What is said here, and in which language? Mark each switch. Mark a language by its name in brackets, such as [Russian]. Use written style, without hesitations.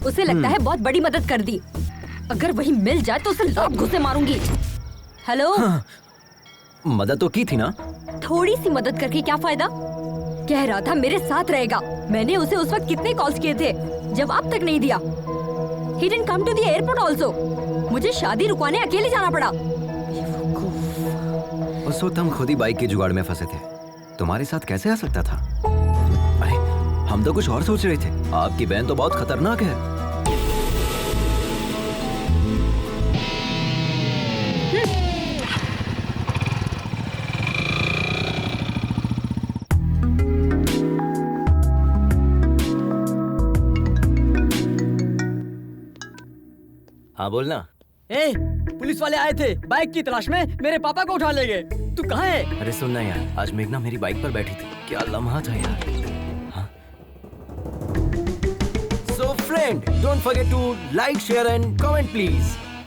[Hindi] उसे लगता है बहुत बड़ी मदद कर दी। अगर वही मिल जाए तो उसे लात घुसे मारूंगी। हेलो। हाँ, मदद तो की थी ना? थोड़ी सी मदद करके क्या फायदा? कह रहा था मेरे साथ रहेगा। मैंने उसे उस वक्त कितने कॉल्स किए थे, जवाब तक नहीं दिया। [English] He didn't come to the airport also. [Hindi] मुझे शादी रुकवाने अकेले जाना पड़ा। उस वक्त हम खुद ही बाइक के जुगाड़ में फंसे थे। तुम्हारे साथ कैसे आ सकता था? अरे हम तो कुछ और सोच रहे थे। आपकी बहन तो बहुत खतरनाक है। हाँ बोलना। ए, पुलिस वाले आए थे बाइक की तलाश में, मेरे पापा को उठा ले गए। तू कहाँ है? अरे सुनना यार, आज मेघना मेरी बाइक पर बैठी थी। क्या लम्हा था यार। हाँ? [English] So friend, don't forget to like, share and comment please.